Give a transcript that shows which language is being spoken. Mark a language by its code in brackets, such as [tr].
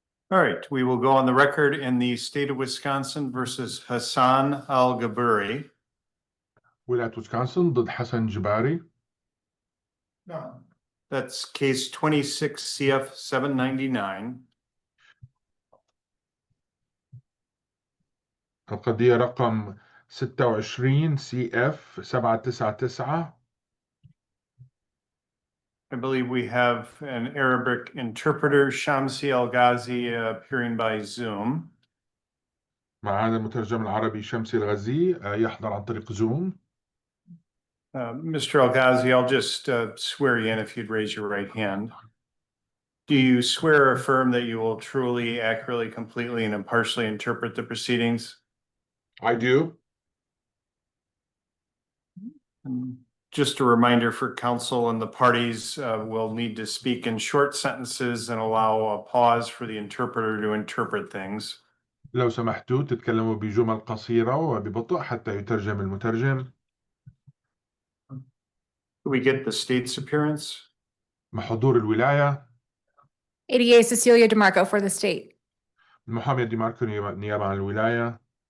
[en] All right, we will go on the record in the state of Wisconsin versus HASAN AL-GBURI. [ar] ولاية ويسكونسن ضد حسن جباري. [en] No. That's case 26 CF 799. [ar] القضية رقم 26 CF 799. [en] I believe we have an Arabic interpreter, Shamsi Al-Ghazi, appearing by Zoom. [ar] معنا المترجم العربي شمسي الغزي يحضر عن طريق زوم. [en] Mr. Al-Ghazi, I'll just swear you in if you'd raise your right hand. Do you swear or affirm that you will truly, accurately, completely, and impartially interpret the proceedings? I do. Just a reminder for counsel and the parties will need to speak in short sentences and allow a pause for the interpreter to interpret things. [ar] لو سمحتوا تتكلموا بجمل قصيرة وببطء حتى يترجم المترجم. [en] Could we get the state's appearance? [ar] مع حضور الولاية. [en] ADA Cecilia DeMarco for the state. [ar] المحامية ديماركو نيابة عن الولاية.